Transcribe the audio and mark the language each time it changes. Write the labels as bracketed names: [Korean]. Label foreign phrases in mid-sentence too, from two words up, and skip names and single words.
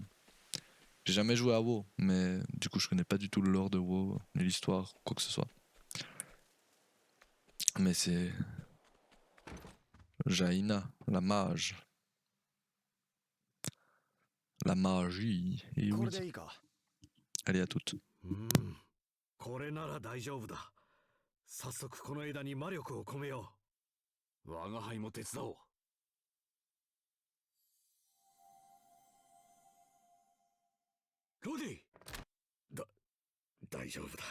[French] J'ai jamais joué à WoW, mais du coup, je connais pas du tout le lore de WoW, ni l'histoire, quoi que ce soit. Mais c'est Jaina, la mage. La magie. Et oui. Allez, à toutes. [Japanese] これなら大丈夫だ。早速この枝に魔力を込めよう。我が輩も手伝おう。ロディ。大丈夫だ。